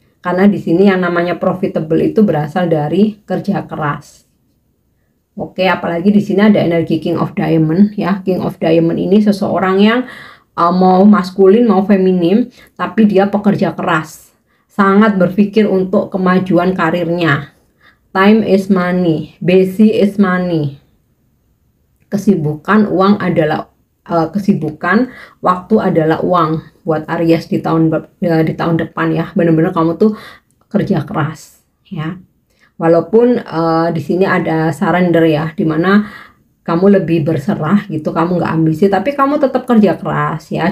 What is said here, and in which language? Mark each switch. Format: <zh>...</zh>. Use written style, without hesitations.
<id>Karena di sini yang namanya profitable itu berasal dari kerja keras. Oke, apalagi di sini ada energi King of Diamond ya. King of Diamond ini seseorang yang mau maskulin mau feminim, tapi dia pekerja keras, sangat berpikir untuk kemajuan karirnya.</id> <en>Time is money, busy is money.</en> <id>Kesibukan, uang adalah kesibukan, waktu adalah uang buat Aries di tahun depan ya. Bener-bener kamu tuh kerja keras ya. Walaupun di sini ada surrender ya, dimana kamu lebih berserah gitu, kamu nggak ambisi, tapi kamu tetap kerja keras ya.</id>